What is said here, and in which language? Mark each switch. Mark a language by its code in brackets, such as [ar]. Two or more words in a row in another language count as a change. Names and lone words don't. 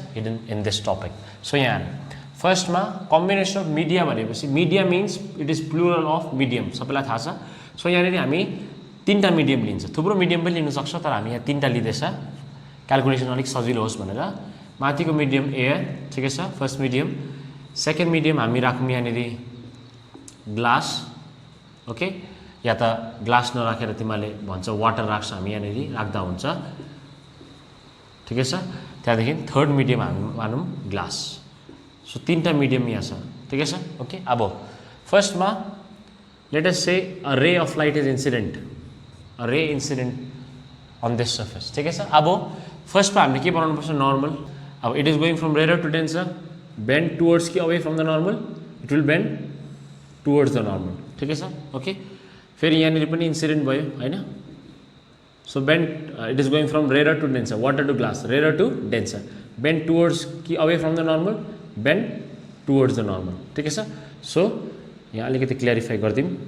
[en] hidden in this topic [ne] सो यहाँ फर्स्टमा [en] combination of media [ne] भनेपछि [en] media means it is plural of medium [ne] सबैलाई थाहा छ सो यहाँनिर हामी तीनटा मिडियम लिन्छ थुप्रो मिडियम पनि लिन सक्छ तर हामी यहाँ तीनटा लिँदैछ क्याल्कुलेसन अलिक सजिलो होस् भनेर माथिको मिडियम एयर ठिकै छ [en] first medium second medium [ne] हामी राखौँ यहाँनिर ग्लास ओके या त ग्लास नराखेर तिमीले भन्छ वाटर राख्छ हामी यहाँनिर राख्दा हुन्छ ठिकै छ त्यहाँदेखि [en] third medium [ne] हामी मानौँ ग्लास सो तीनटा मिडियम यहाँ छ ठिकै छ ओके अब फर्स्टमा [en] let us say a ray of light is incident on this surface [hi] ठीक है [ne] अब फर्स्ट में हामीले के बनाउनु पर्छ [en] नर्मल अब it is going from rare to denser bend towards कि away from the normal it will bend towards the normal इट विल बेन्ड टुवर्ड्स द नर्मल [hi] ठीक है [en] ओके [ne] फेरि यहाँनिर पनि इन्सिडेन्ट भयो हैन सो बेन्ड [en] it is going from rare to denser water to glass rare to denser bend towards कि away from the normal bend towards the normal बेन्ड टुवर्ड्स द नर्मल [hi] ठीक है [ne] सो यहाँ अलिकति क्ल्यारिफाई गरिदिउँ